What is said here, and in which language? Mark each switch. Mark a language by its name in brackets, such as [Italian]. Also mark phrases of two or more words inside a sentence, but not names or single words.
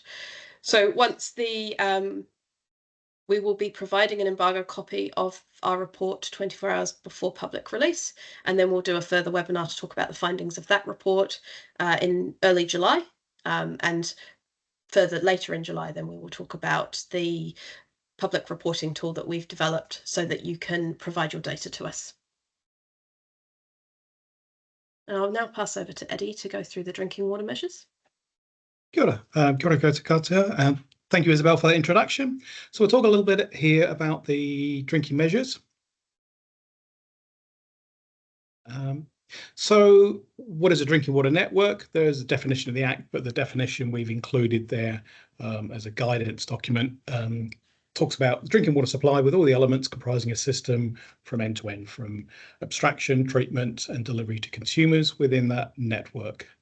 [English] So once we will be providing an embargo copy of our report 24 hours before public release, and then we'll do a further webinar to talk about the findings of that report in early July. And further later in July, then we will talk about the public reporting tool that we've developed so that you can provide your data to us. And I'll now pass over to Eddie to go through the drinking water measures. [Māori] Kia ora, kia ora koutou katoa. [English] Thank you, Isabel, for that introduction. So we'll talk a little bit here about the drinking measures. So what is a drinking water network? There's a definition of the Act, but the definition we've included there as a guidance document talks about drinking water supply with all the elements comprising a system from end to end, from abstraction, treatment and delivery to consumers within that network.